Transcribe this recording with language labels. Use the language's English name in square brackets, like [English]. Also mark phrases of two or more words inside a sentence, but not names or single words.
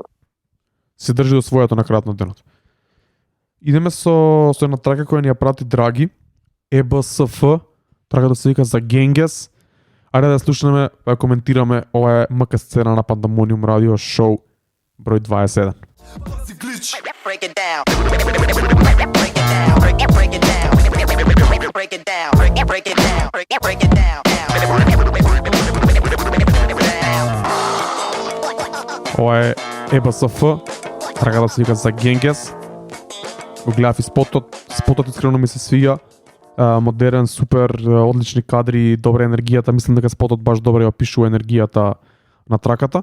[Macedonian] Се држи до своето на крајот на денот. Идеме со една трака која ни ја прати Драги, ЕБСФ, трака да се вика за Генгес. Ајде да слушнеме, да коментираме, ова е МК-сцена на Пандамониум радио шоу број 21. [English] Break it down. Break it down. Break it down. Break it down. Break it down. Break it down. [Macedonian] Ова е ЕБСФ, трага да се вика за Генгес. Го гледав и спотот искрено ми се свиѓа. Модерен, супер, одлични кадри, добра енергијата, мислам дека спотот баш добро ја опишува енергијата на траката.